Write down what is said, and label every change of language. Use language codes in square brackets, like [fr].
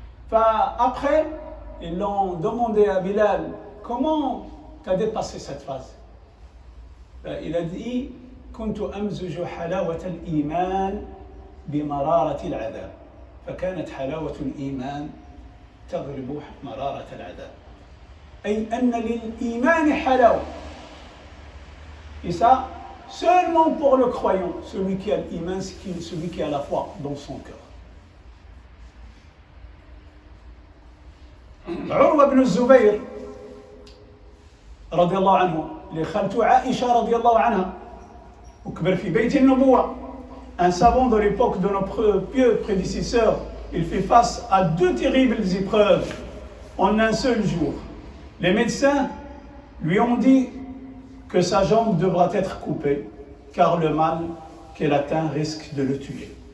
[fr] Après, ils l'ont demandé à Bilal: comment tu as dépassé cette phase? Il a dit: [ar] كنت أمزج حلاوة الإيمان بمرارة العذاب فكانت حلاوة الإيمان تغلب مرارة العذاب. أي أن للإيمان حلاوة. [fr] Et ça, seulement pour le croyant, celui qui a l'Iman, c'est celui qui a la foi dans son cœur. [ar] عروة بن الزبير رضي الله عنه اللي خالته عائشة رضي الله عنها وكبر في بيت النبوة. [fr] Un savant de l'époque de nos pieux prédécesseurs, il fait face à 2 terribles épreuves en un seul jour. Les médecins lui ont dit que sa jambe devra être coupée, car le mal qu'elle atteint risque de le tuer.